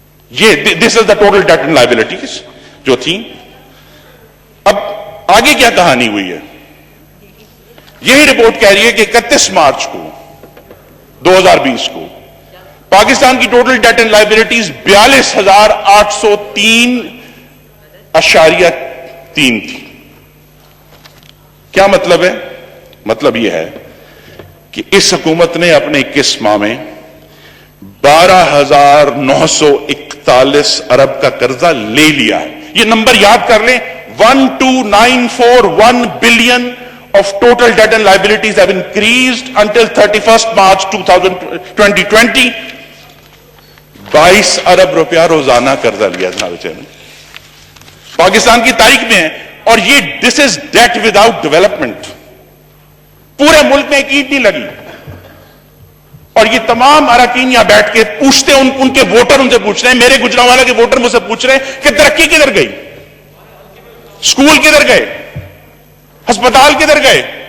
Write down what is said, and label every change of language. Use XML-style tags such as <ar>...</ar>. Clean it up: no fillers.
<ur>یہ</ur> <en>this is the total debt and liabilities</en> <ur>جو تھی. اب آگے کیا کہانی ہوئی ہے؟ یہی رپورٹ کہہ رہی ہے کہ 31 مارچ کو 2020 کو پاکستان کی ٹوٹل ڈیٹ اینڈ لائبلٹیز 42,803.3 تھی. کیا مطلب ہے؟ مطلب یہ ہے کہ اس حکومت نے اپنے 21 ماہ میں 12,941 ارب کا قرضہ لے لیا ہے. یہ نمبر یاد کر لیں،</ur> <en>12,941 billion of total debt and liabilities have increased until 31st March 2020.</en> <ur>22 ارب روپیہ روزانہ قرضہ لیا جناب چیئرمین. پاکستان کی تاریخ میں ہے، اور یہ</ur> <en>This is debt without development.</en> <ur>پورے ملک میں ایک اینٹ نہیں لگی، اور یہ تمام اراکین یہاں بیٹھ کے پوچھتے ہیں، ان کے ووٹر ان سے پوچھ رہے ہیں، میرے گجرانوالہ کے ووٹر مجھ سے پوچھ رہے ہیں کہ ترقی کدھر گئی، اسکول کدھر گئے، ہسپتال کدھر گئے.</ur>